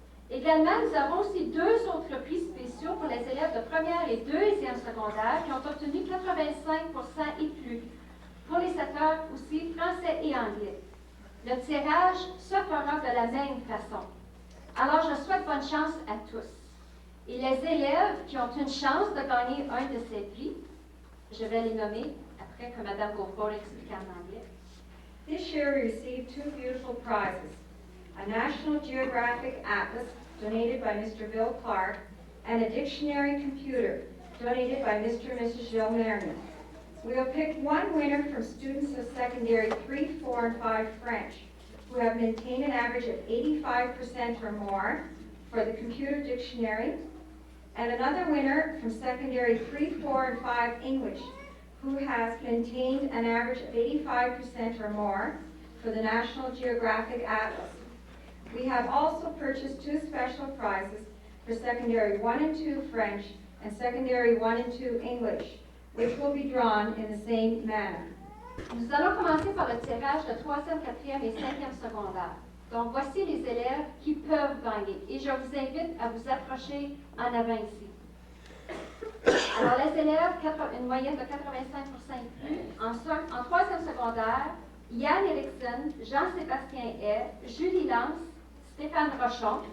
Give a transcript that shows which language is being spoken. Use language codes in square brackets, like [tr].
[fr] Également, nous avons aussi deux autres prix spéciaux pour les élèves de première et deuxième secondaire qui ont obtenu 85% et plus, pour les secteurs aussi français et anglais. Le tirage se fera de la même façon. Alors, je souhaite bonne chance à tous. Et les élèves qui ont une chance de gagner un de ces prix, je vais les nommer après que Mme Gaufreau l'explique en anglais. [en] This year we received two beautiful prizes, a National Geographic Atlas donated by Mr. Bill Clark and a dictionary computer donated by Mr. and Mrs. Gilles Merriman. We will pick one winner from students of secondary 3, 4, and 5 French who have maintained an average of 85% or more for the computer dictionary, and another winner from secondary 3, 4, and 5 English who has maintained an average of 85% or more for the National Geographic Atlas. We have also purchased two special prizes for secondary 1 and 2 French and secondary 1 and 2 English, which will be drawn in the same manner. [fr] Nous allons commencer par le tirage de 3e, 4e et 5e secondaire. Donc, voici les élèves qui peuvent gagner. Et je vous invite à vous approcher en avant ici. Alors, les élèves, une moyenne de 85% et plus. En 3e secondaire, Yann Erickson, Jean-Sébastien Hay, Julie Lance, Stéphane Rochon.